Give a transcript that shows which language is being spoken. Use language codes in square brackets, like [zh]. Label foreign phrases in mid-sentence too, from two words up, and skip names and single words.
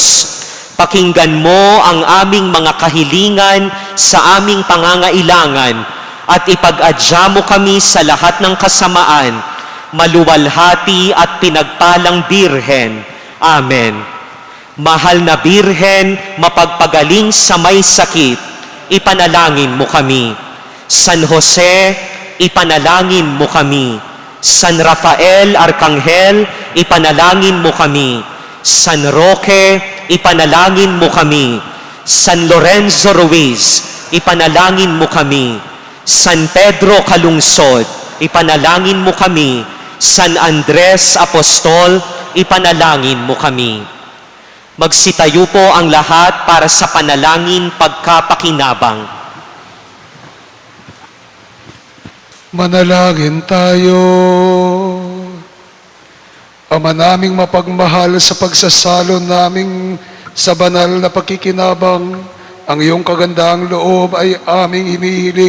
[tl] Pakinggan mo ang aming mga kahilingan sa aming pangangailangan at ipag-adya mo kami sa lahat ng kasamaan, maluwalhati at pinagpalang Birhen. Amen. Mahal na Birhen, mapagpagaling sa may sakit, ipanalangin mo kami. San Jose, ipanalangin mo kami. San Rafael Arcangel, ipanalangin mo kami. San Roque, ipanalangin mo kami. San Lorenzo Ruiz, ipanalangin mo kami. San Pedro Calungsod, ipanalangin mo kami. San Andres Apostol, ipanalangin mo kami. Magsitayo po ang lahat para sa panalangin pagkapakinabang. Manalangin tayo. Ama naming mapagmahal, sa pagsasalo naming sa banal na pakikinabang, ang iyong kagandahang loob ay aming hinihiling